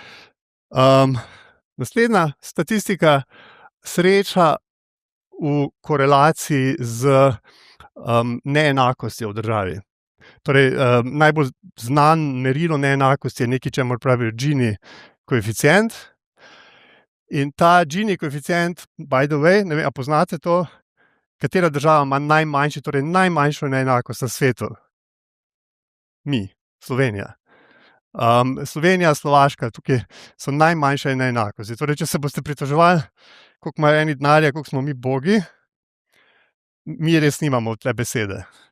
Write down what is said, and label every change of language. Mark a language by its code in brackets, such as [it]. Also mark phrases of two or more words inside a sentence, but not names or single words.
[sl] Naslednja statistika, sreča v korelaciji z neenakostjo v državi. Torej, najbolj znan merilo neenakosti je nekaj, čemur pravijo Gini koeficient. In ta Gini koeficient, [en] by the way, [sl] ne vem, a poznate to? Katera država ima najmanjšo neenakost na svetu? Mi, Slovenija. Slovenija, Slovaška, tukaj so najmanjše neenakosti. Torej, če se boste pritoževali, koliko imajo eni denarja, koliko smo mi bogi, mi res nimamo tle besede.